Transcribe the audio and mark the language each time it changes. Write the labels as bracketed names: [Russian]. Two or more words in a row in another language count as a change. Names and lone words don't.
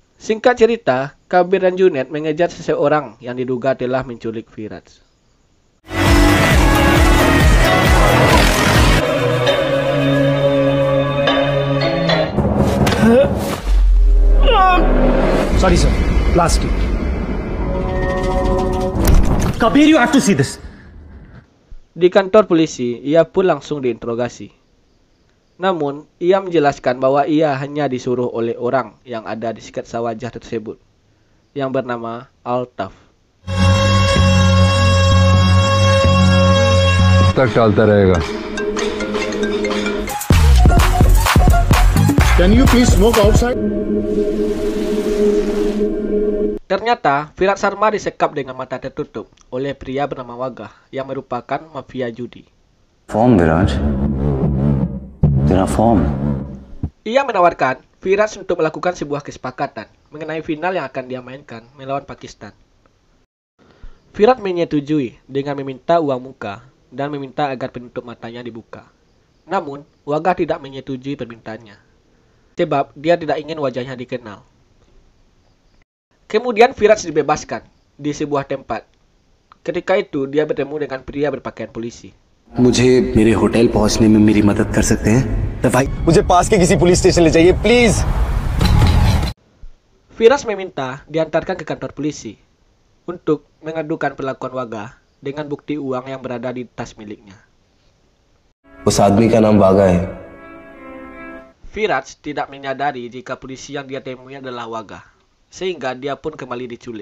[Indonesian] Singkat cerita, Kabir dan Junaid mengejar seseorang yang diduga telah menculik Firaj. [English] Sorry sir, plastic. Kabir, you have to see this. [Indonesian] Di kantor polisi, ia pun langsung diinterogasi. Namun, ia menjelaskan bahwa ia hanya disuruh oleh orang yang ada di sketsa wajah tersebut, yang bernama Altaf. [Hindi] तक चलता रहेगा. [English] Can you please smoke outside? [Indonesian] Ternyata, Firaj Sharma disekap dengan mata tertutup oleh pria bernama Wagah yang merupakan mafia judi. [Hindi] फॉर्म विराज, तेरा फॉर्म. [Indonesian] Ia menawarkan Firaj untuk melakukan sebuah kesepakatan mengenai final yang akan dia mainkan melawan Pakistan. Firaj menyetujui dengan meminta uang muka dan meminta agar penutup matanya dibuka. Namun, Wagah tidak menyetujui permintaannya, sebab dia tidak ingin wajahnya dikenal. Kemudian Firaj dibebaskan di sebuah tempat. Ketika itu, dia bertemu dengan pria berpakaian polisi. [Hindi] मुझे मेरे होटल पहुंचने में मेरी मदद कर सकते हैं? भाई, मुझे पास के किसी पुलिस स्टेशन ले जाइए, प्लीज. [Indonesian] Firaj meminta diantarkan ke kantor polisi untuk mengadukan perlakuan Wagah dengan bukti uang yang berada di tas miliknya. [Hindi] उस आदमी का नाम वागा है. [Indonesian] Firaj tidak menyadari jika polisi yang dia temui adalah Wagah, sehingga dia pun kembali diculik.